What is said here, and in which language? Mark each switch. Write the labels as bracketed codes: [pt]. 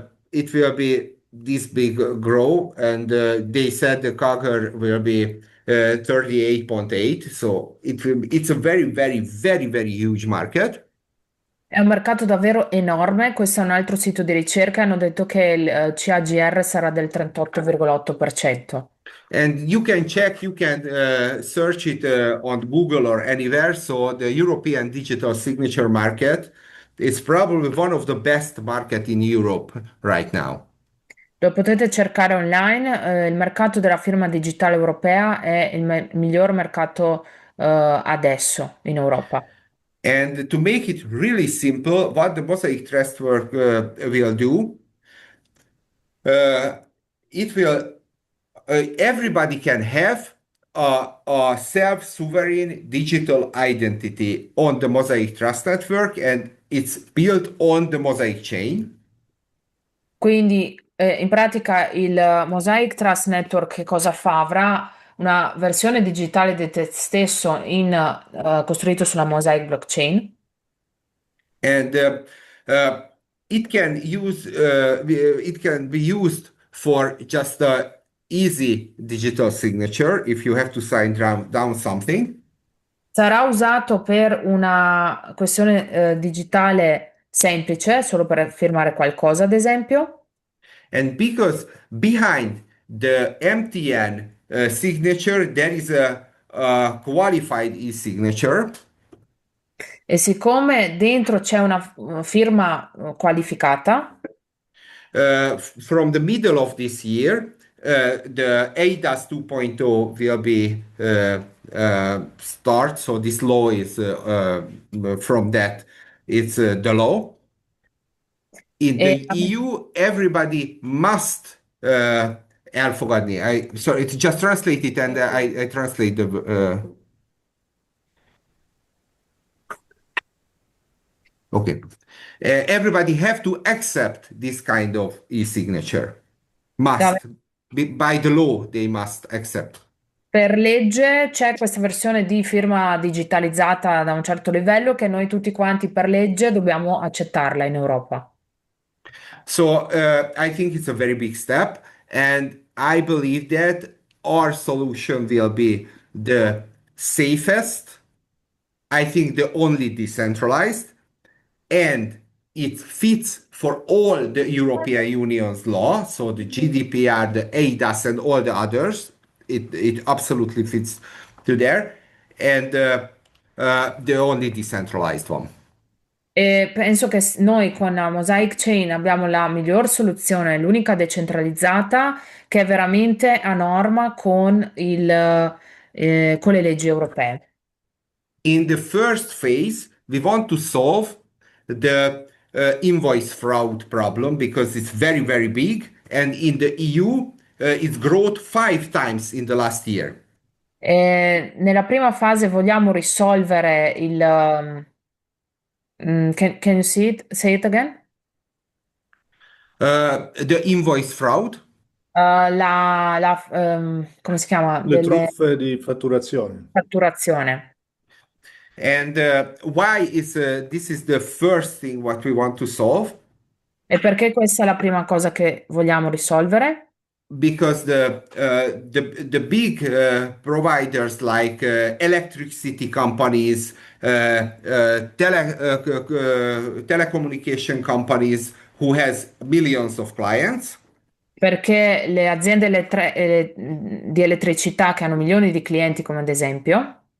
[en] It will be this big grow, and they said the CAGR will be 38.8. So it's a very, very, very, very huge market. [it] È un mercato davvero enorme, questo è un altro sito di ricerca, hanno detto che il CAGR sarà del 38,8%. [en] And you can check, you can search it on Google or anywhere. So the European digital signature market is probably one of the best market in Europe right now. [it] Lo potete cercare online, il mercato della firma digitale europea è il miglior mercato, adesso in Europa. [en] And to make it really simple, what the Mosaic Trust work will do, uh, it will everybody can have a self-sovereign digital identity on the Mosaic Trust Network, and it's built on the Mosaic chain. [it] Quindi, in pratica il Mosaic Trust Network che cosa fa? Avrà una versione digitale di te stesso costruito sulla Mosaic blockchain. [en] And uh, it can be used for just a easy digital signature if you have to sign down something. [it] Sarà usato per una questione, digitale semplice, solo per firmare qualcosa, ad esempio. [en] And because behind the MTN signature, there is a qualified e-signature. [it] E siccome dentro c'è una firma qualificata, [en] From the middle of this year, the ADAS 2.0 will be start. So this law is from that. It's the law. In [it] e [en] the EU, everybody must. [hu] Elfogad me. [en] I sorry. It's just translated, and I translate the. Okay. Everybody have to accept this kind of e-signature. Must. By the law, they must accept. [it] per legge c'è questa versione di firma digitalizzata da un certo livello che noi tutti quanti per legge dobbiamo accettarla in Europa. [en] So I think it's a very big step, and I believe that our solution will be the safest, I think the only decentralized, and it fits for all the European Union's law, so the GDPR, the ADAS, and all the others. It absolutely fits to there, and the only decentralized one. [it] E penso che noi con Mosaic Chain abbiamo la miglior soluzione, l'unica decentralizzata che è veramente a norma con le leggi europee. [en] In the first phase, we want to solve the invoice fraud problem because it's very, very big. And in the EU, it's growth 5 times in the last year. [it] Nella prima fase vogliamo risolvere [en] can you say it again? The invoice fraud. [it] Come si chiama? Le Delle truffe di fatturazione. fatturazione. [en] And why is this is the first thing what we want to solve? [it] E perché questa è la prima cosa che vogliamo risolvere? [en] Because the big providers like electricity companies, telecommunication companies who has millions of clients. [it] Perché le aziende di elettricità che hanno milioni di clienti, come ad esempio,